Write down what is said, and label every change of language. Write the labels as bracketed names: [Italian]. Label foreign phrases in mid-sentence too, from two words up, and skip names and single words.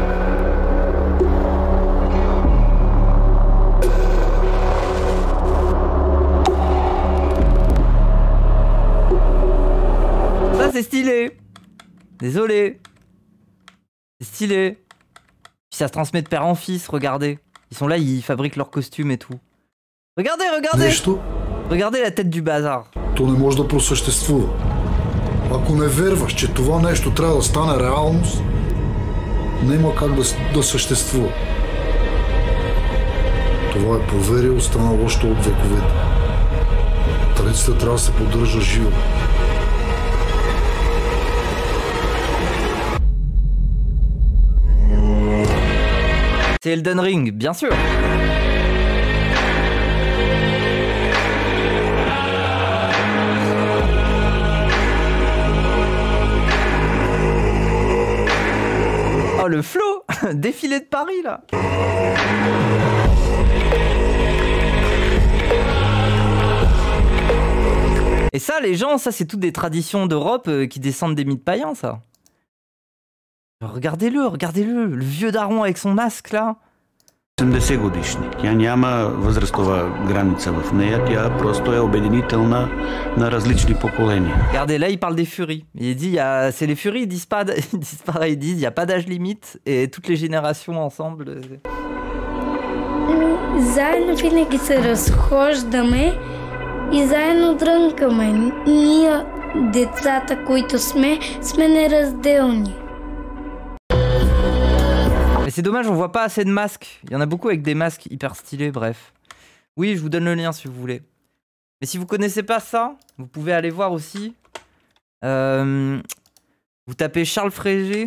[French] Ça, c'est stylé. Désolé. C'est stylé. Puis ça se transmet de père en fils, regardez. Ils sont là, ils fabriquent leurs costumes et tout. Regardez, regardez. Regardez la tête du bazar. [Bulgarian] То не може да просъществува. Ако не вярваш, че това нещо трябва да стане реалност, няма как да съществува. Това е поверие, останало още от вековете. Традицията трябва да се поддържа жива. [French] C'est Elden Ring, bien sûr. Oh, le flow. Défilé de Paris, là. Et ça, les gens, ça, c'est toutes des traditions d'Europe qui descendent des mythes païens, ça. Regardez-le, regardez-le, le vieux daron avec son masque, là. [Bulgarian] 80 годишни. Тя няма възрастова граница в нея, тя просто е обединителна на различни поколения. [French] Regardez, là il parle des furies. Il dit, c'est les furies, ils disent pareil, ils disent, il n'y a pas d'âge limite et toutes les générations ensemble. [Bulgarian] Заедно винаги се разхождаме и заедно дрънкаме. Ние, децата, които сме неразделни. [French] Mais c'est dommage, on voit pas assez de masques. Il y en a beaucoup avec des masques hyper stylés, bref. Oui, je vous donne le lien si vous voulez. Mais si vous connaissez pas ça, vous pouvez aller voir aussi. Vous tapez Charles Frégé.